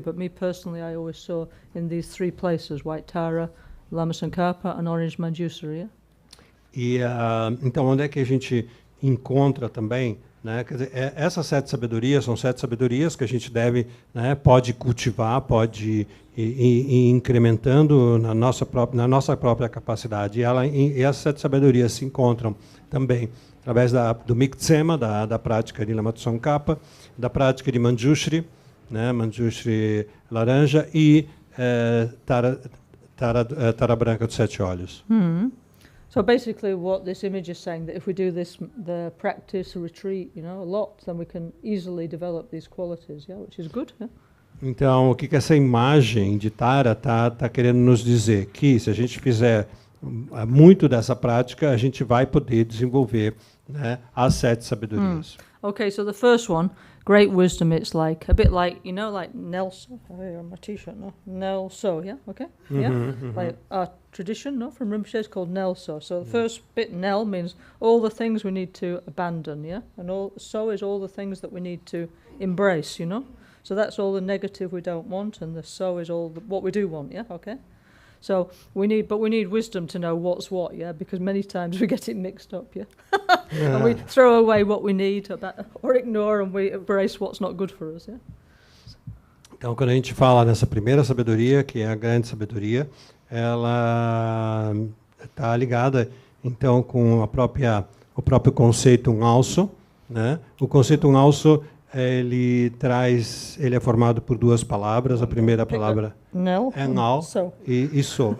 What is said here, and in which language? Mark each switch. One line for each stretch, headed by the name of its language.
English: But me personally, I always saw in these 3 places: White Tara, Lama Tsongkhapa, and Orange Manjusri. Yeah?
Portuguese: E então, onde é que a gente encontra também, né? Quer dizer, essas 7 sabedorias são 7 sabedorias que a gente deve, né, pode cultivar, pode ir incrementando na nossa própria capacidade. E essas 7 sabedorias se encontram também através do Migsema, da prática de Lama Tsongkhapa, da prática de Manjushri, né, Manjushri laranja, e Tara branca dos 7 olhos.
English: So basically what this image is saying, that if we do the practice, retreat, you know, a lot, then we can easily develop these qualities, yeah, which is good. Yeah?
Portuguese: Então, o que essa imagem de Tara tá querendo nos dizer? Que se a gente fizer muito dessa prática, a gente vai poder desenvolver, né, as 7 sabedorias.
English: Okay, so the first one, great wisdom, it's like a bit like, you know, like Nelso. Oh, here on my t-shirt, no? Nelso, yeah? Okay? Yeah? Like our tradition, no? From Rinpoche, it's called Nelso. So the first bit, Nel, means all the things we need to abandon, yeah? And so is all the things that we need to embrace, you know? So that's all the negative we don't want, and the so is all what we do want, yeah? Okay? So we need wisdom to know what's what, yeah? Because many times we get it mixed up, yeah? And we throw away what we need or ignore, and we embrace what's not good for us, yeah?
Portuguese: Então, quando a gente fala nessa primeira sabedoria, que é a grande sabedoria, ela está ligada, então, com o próprio conceito also, né? O conceito also, ele é formado por 2 palavras. A primeira palavra é Ngao e So.